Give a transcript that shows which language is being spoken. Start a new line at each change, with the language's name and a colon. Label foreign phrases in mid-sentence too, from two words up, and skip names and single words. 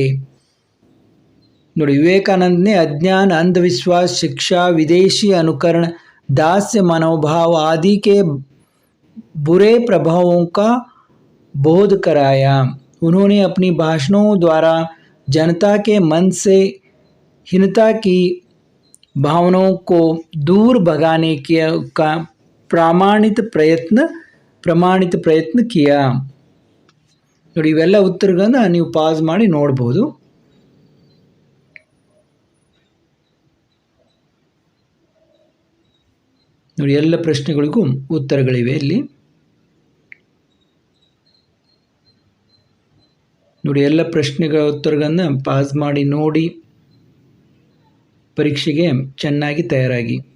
Hindi: ನೋಡಿ, विवेकानंद ने अज्ञान, अंधविश्वास, शिक्षा, विदेशी अनुकरण, दास्य मनोभाव आदि के बुरे प्रभावों का बोध कराया. उन्होंने अपनी भाषणों द्वारा जनता के मन से हीनता की भावनाओं को दूर भगाने का प्रामाणिक प्रयत्न किया.
Kannada: ನೋಡಿ, ಇವೆಲ್ಲ ಉತ್ತರಗಳನ್ನು ನೀವು ಪಾಸ್ ಮಾಡಿ ನೋಡ್ಬೋದು. ನೋಡಿ, ಎಲ್ಲ ಪ್ರಶ್ನೆಗಳಿಗೂ ಉತ್ತರಗಳಿವೆ ಇಲ್ಲಿ. ನೋಡಿ, ಎಲ್ಲ ಪ್ರಶ್ನೆಗಳ ಉತ್ತರಗಳನ್ನು ಪಾಸ್ ಮಾಡಿ ನೋಡಿ ಪರೀಕ್ಷೆಗೆ ಚೆನ್ನಾಗಿ ತಯಾರಾಗಿ.